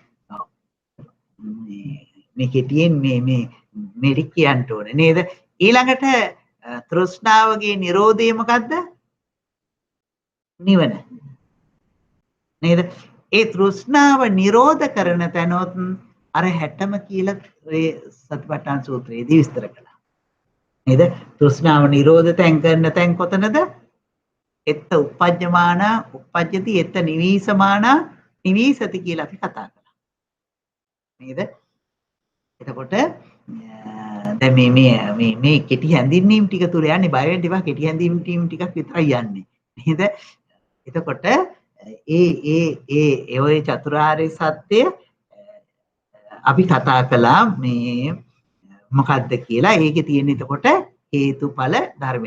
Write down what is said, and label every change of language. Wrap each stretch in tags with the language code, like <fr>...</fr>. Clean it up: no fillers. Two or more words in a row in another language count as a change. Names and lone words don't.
<si>මේ කෙටියෙන් මේ කියන්න ඕනේ නේද ඊළඟට තෘෂ්ණාවගේ නිරෝධය මොකද්ද නිවන නේද ඒ තෘෂ්ණාව නිරෝධ කරන තැනොත් අර 60ම කියලා ඔය සතිපට්ඨාන සූත්‍රයේදී විස්තර කළා නේද තෘෂ්ණාව නිරෝධ තැන් කරන තැන් කොතනද</si> <pi>එත්ත උපජ්ජමාන උපජ්ජති එත්ත නිවීසමාන නිවීසති</pi> <si>කියලා අපි කතා කළා නේද එතකොට දැන් මේ කෙටි හැඳින්වීම් ටික තුල යන්නේ බය වෙන්න එපා කෙටි හැඳින්වීම් ටිකක් විතරයි යන්නේ නේද එතකොට ඒ ඔය චතුරාර්ය සත්‍ය අපි කතා කළා මේ මොකද්ද කියලා ඒකේ තියෙන එතකොට හේතුඵල ධර්මය.</si>